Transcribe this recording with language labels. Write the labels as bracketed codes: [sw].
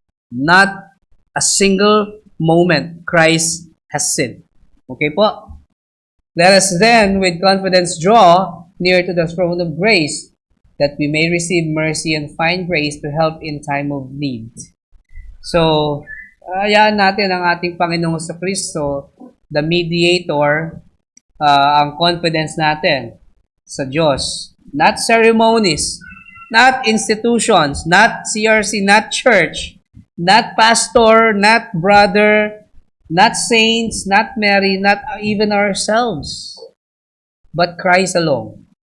[en] Not a single moment Christ has sinned. Okay po? Let us then with confidence draw near to the throne of grace, that we may receive mercy and find grace to help in time of need. [tl] So, hayaan natin ang ating Panginoong Kristo, [en] the mediator, [tl] ang confidence natin sa Diyos. [en] Not ceremonies, not institutions, not CRC, not church, not pastor, not brother, not saints, not Mary, not even ourselves, but Christ alone.